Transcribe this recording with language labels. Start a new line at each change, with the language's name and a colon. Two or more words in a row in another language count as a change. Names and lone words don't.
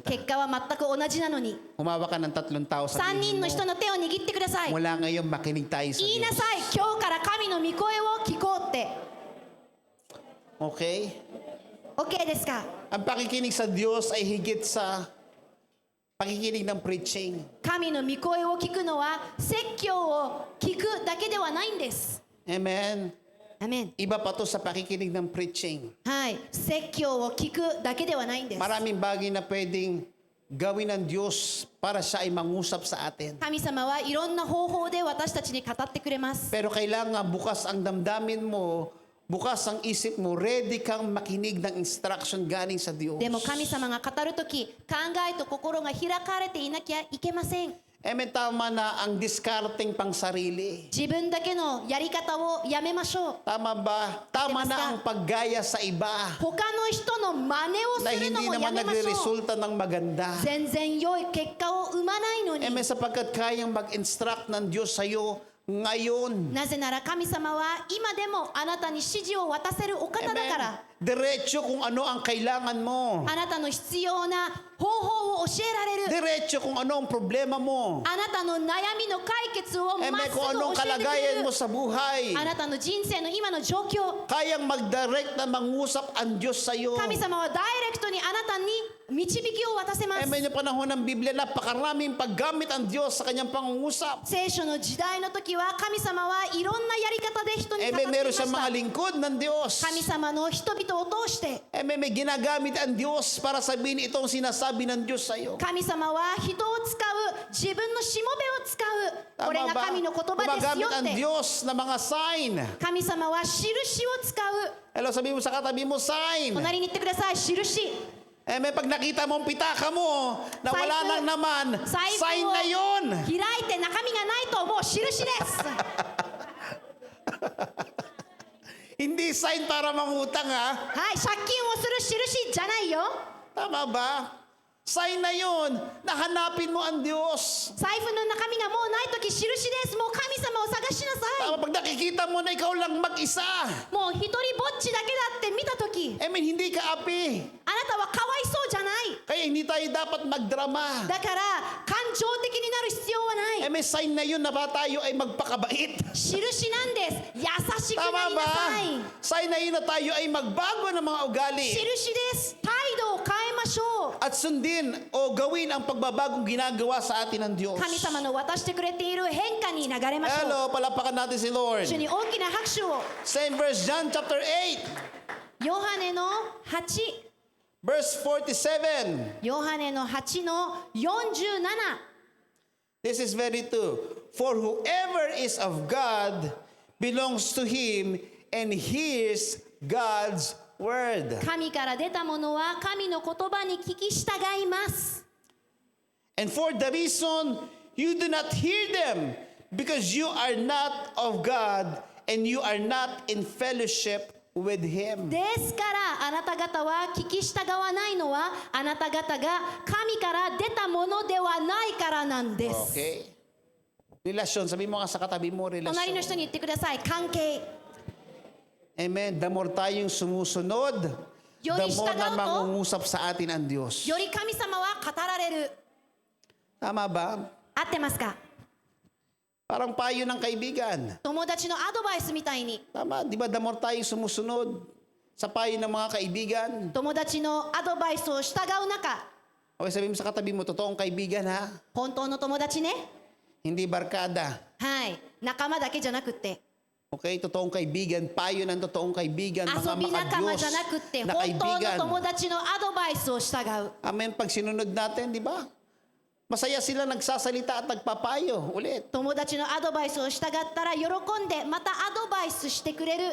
Japanese: 結果は全く同じなのに、
Filipino: Humawa ka ng 3 tao sa 3 tingin
Japanese: 人の
Filipino: mo.
Japanese: 人の手を握ってください。
Filipino: Mula ngayon, makinig tayo sa
Japanese: 言いな
Filipino: Diyos.
Japanese: さい、今日から神の御声を聞こうって。
Filipino: Okay?
Japanese: OK ですか？
Filipino: Ang pakikinig sa Diyos ay higit sa pakikinig ng preaching.
Japanese: 神の御声を聞くのは説教を聞くだけではないんです。
Filipino: Amen?
Japanese: アメン。
Filipino: Iba pa to sa pakikinig ng preaching.
Japanese: はい、説教を聞くだけではないんです。
Filipino: Maraming bagay na pwedeng gawin ng Diyos para siya ay mangusap sa atin.
Japanese: 神様はいろんな方法で私たちに語ってくれます。
Filipino: Pero kailangan bukas ang damdamin mo, bukas ang isip mo, ready kang makinig ng instruction galing sa Diyos.
Japanese: でも神様が語るとき、考えと心が開かれていなきゃいけません。
Filipino: Amen, tama na ang discarding pang sarili.
Japanese: 自分だけのやり方をやめましょう。
Filipino: Tama ba? Tama na ang paggaya sa iba
Japanese: 他の人の真似を
Filipino: na
Japanese: するの
Filipino: hindi
Japanese: もや
Filipino: naman
Japanese: めましょう。
Filipino: nagre-resulta ng maganda.
Japanese: 全然良い結果を生まないのに。
Filipino: Amen, sapagkat kayang mag-instruct ng Diyos sa iyo ngayon.
Japanese: なぜなら神様は今でもあなたに指示を渡せるお方だか
Filipino: Amen.
Japanese: ら、
Filipino: Diretso kung ano ang kailangan mo.
Japanese: あなたの必要な方法を教えられる。
Filipino: Diretso kung ano ang problema mo.
Japanese: あなたの悩みの解決をまっ
Filipino: Amen,
Japanese: す
Filipino: kung
Japanese: ぐ
Filipino: anong
Japanese: 教えてくれ
Filipino: kalagayan
Japanese: る
Filipino: mo。sa buhay.
Japanese: あなたの人生の今の状況、
Filipino: Kayang mag-direct na mangusap ang Diyos sa iyo.
Japanese: 神様はダイレクトにあなたに導きを渡せます。
Filipino: Amen, yung panahon ng Biblia, napakaraming paggamit ang Diyos sa kanyang pangungusap.
Japanese: 聖書の時代の時は神様はいろんなやり方で人に語ってい
Filipino: Amen,
Japanese: ま
Filipino: meron
Japanese: し
Filipino: siyang mga
Japanese: た。
Filipino: lingkod ng Diyos.
Japanese: 神様の人々を通して、
Filipino: Amen, may ginagamit ang Diyos para sabihin itong sinasabi ng Diyos sa iyo.
Japanese: 神様は人を使う、自分のしもべを使う。これ
Filipino: Tama
Japanese: が
Filipino: ba?
Japanese: 神の言葉です
Filipino: Gumagamit
Japanese: よ
Filipino: ang
Japanese: って。
Filipino: Diyos ng mga sign.
Japanese: 神様は印を使う。
Filipino: Hello, sabi mo sa katabi mo, sign.
Japanese: 隣に言ってください、印。
Filipino: Amen, pag nakita mo ang pitaka mo, na wala Saif. nang naman,
Japanese: 財
Filipino: sign
Japanese: 布を
Filipino: na yun.
Japanese: 開いて中身がないともう印です。
Filipino: Hindi sign para mangutang ha.
Japanese: はい、借金をする印じゃないよ。
Filipino: Tama ba? Sign na yun. Nahanapin mo ang Diyos.
Japanese: 財布の中身がもうないとき印です。もう神様を探しなさい。
Filipino: Tama, pag nakikita mo na ikaw lang mag-isa.
Japanese: もう一人ぼっちだけだって見たとき、
Filipino: Amen, hindi ka api.
Japanese: あなたはかわいそうじゃない。
Filipino: Kaya hindi tayo dapat magdrama.
Japanese: だから神情的になる必要はない。
Filipino: may sign na yun na ba tayo ay magpakabait?
Japanese: 印なんです。優しくな
Filipino: Tama
Japanese: りな
Filipino: ba?
Japanese: さい。
Filipino: Sign na yun na tayo ay magbago ng mga ugali
Japanese: 印です。態度を変えましょう。
Filipino: at sundin o gawin ang pagbabagong ginagawa sa atin ng Diyos.
Japanese: 神様の渡してくれている変化に流れましょう。
Filipino: Hello, palapakan natin si Lord.
Japanese: 主に大きな拍手を。
English: Same verse, John chapter 8,
Japanese: ヨハネの8、
English: verse 47.
Japanese: ヨハネの8の47。
English: This is very true. For whoever is of God belongs to Him and hears God's word.
Japanese: 神から出たものは神の言葉に聞き従います。
English: And for the reason you do not hear them, because you are not of God and you are not in fellowship with Him.
Japanese: ですからあなた方は聞き従わないのはあなた方が神から出たものではないからなんです。
Filipino: Okay? Relasyon. Sabi mo nga sa katabi mo,
Japanese: 隣の人
Filipino: relasyon.
Japanese: に言ってください。関係。
Filipino: Amen.
English: The more
Filipino: tayong sumusunod, the
Japanese: Yori
Filipino: more na istagaw to. mangungusap sa atin ang Diyos.
Japanese: より神様は語られる。
Filipino: Tama ba?
Japanese: 合ってますか？
Filipino: Parang payo ng kaibigan.
Japanese: 友達のアドバイスみたいに
Filipino: Tama, di ba?
English: The more
Filipino: tayong sumusunod sa payo ng mga kaibigan.
Japanese: 友達のアドバイスを従う中、
Filipino: Okay, sabihin mo sa katabi mo, totoong kaibigan ha?
Japanese: 本当の友達ね。
Filipino: Hindi barkada.
Japanese: はい。仲間だけじゃなくって。
Filipino: Okay, totoong kaibigan, payo ng totoong kaibigan, mga
Japanese: 遊び仲間
Filipino: makadiyos
Japanese: じゃなくって
Filipino: na
Japanese: 本当の
Filipino: kaibigan.
Japanese: 友達のアドバイスを従う。
Filipino: Amen, pag sinunod natin, di ba? Masaya sila nagsasalita at nagpapayo ulit.
Japanese: 友達のアドバイスを従ったら喜んでまたアドバイスしてくれる。